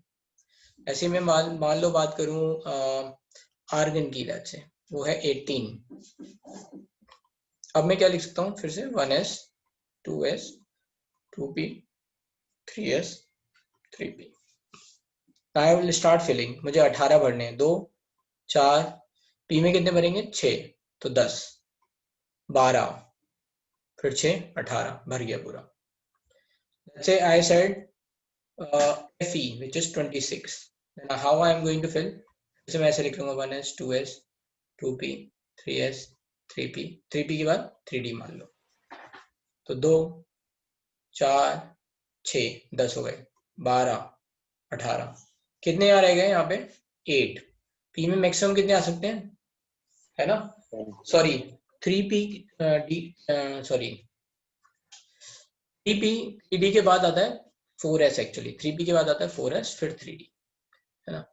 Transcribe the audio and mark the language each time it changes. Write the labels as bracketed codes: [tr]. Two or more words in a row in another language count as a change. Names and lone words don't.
[hi] ऐसे में मान लो बात करूं आर्गन की, [en] let's say [hi] वो है 18, अब मैं क्या लिख सकता हूँ फिर से 1s 2s 2p 3s 3p, [en] I will start filling. [hi] मुझे 18 भरने हैं, 2 4, p में कितने भरेंगे 6, तो 10 12, फिर 6 18, भर गया पूरा। [en] Let's say I said Fe which is 26, then how I am going to fill, [hi] जैसे मैं ऐसे लिख लूंगा 1s 2s 2p 3s 3p, 3p के बाद 3d मान लो, तो 2 4 6 10 हो गए, 12 18, कितने आ रह गए यहाँ पे 8, p में मैक्सिमम कितने आ सकते हैं, है ना, सॉरी 3p d सॉरी 3d के बाद आता है 4s, एक्चुअली 3p के बाद आता है 4s फिर 3d, है ना।